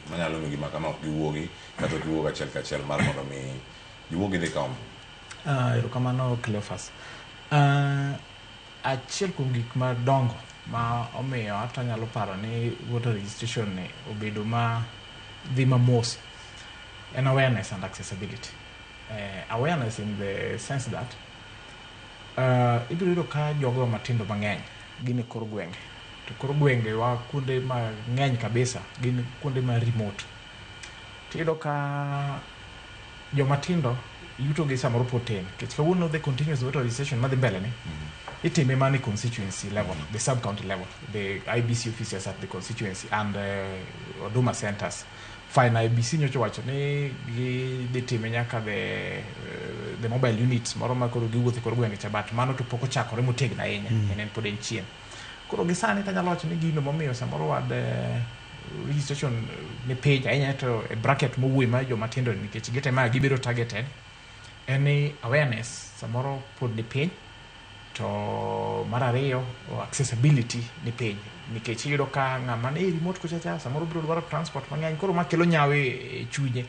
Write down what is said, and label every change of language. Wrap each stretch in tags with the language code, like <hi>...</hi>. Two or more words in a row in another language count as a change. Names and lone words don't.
<luo>manyalo mi gima kama giwuogi kata giwuoga achiel kachiel mar mondo mi giwuogi dhi kaom. Erokamano Cleophas. Achiel kuom gik madongo ma omiyo hata nyalo paro ni</luo> <en>voter registration</en> <luo>ni obedo ma dhi mamos en</luo> <en>awareness and accessibility. Awareness in the sense that</en> <luo>ibiro yudo ka jogo matindo mang'eny gin e kor gwenge, to kor gwenge wa kuonde mang'eny kabisa gin kuonde ma remote. Tiyudo ka jomatindo yuto gi samoro poten nikech kawuono</luo> <en>the continuous voter registration</en> <luo>madhi mbele ni itime mana</luo> <en>constituency level, the sub county level, the IBC officers at the constituency and Huduma centers.</en> <luo>Fine, IBC nyocho wacho ni gi time nyaka</luo> <en>the mobile units</en> <luo>moro ma koro giwuotho kor gwenge cha, but mano to pok ochakore motegno ahinya, en pod en chien. Koro gisani tanyalo wacho ni gino momiyo samoro wad registration ne page ahinya to e bracket mowuoyo ma jomatindo nikech gitema gibedo</luo> <en>targeted any awareness</en> <luo>samoro pod ni piny, to mar ariyo accessibility ni piny nikech iyudo ka ng'ama ni remote kuchacha samoro biro dwaro transport mang'eny, koro makelo nyawe e chunye.</luo>